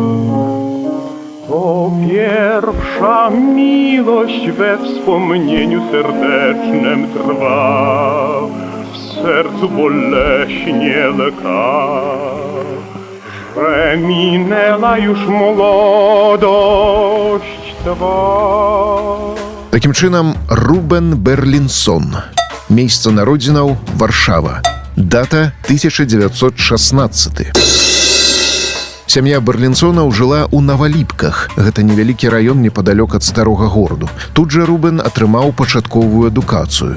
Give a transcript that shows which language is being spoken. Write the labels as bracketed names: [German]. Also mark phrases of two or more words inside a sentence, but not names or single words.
[Polish] To pierwsza miłość we wspomnieniu serdecznym trwa. sercu boleśnie leka, że minęła już młodość twa. [Belarusian] Такім чынам, Рубен Берлінсон. Месца народзінаў Варшава. Дата 1916. Сям'я Берлінсонаў жыла ў Наваліпках. Гэта невялікі раён непадалёк ад старога гораду. Тут жа Рубен атрымаў пачатковую адукацыю.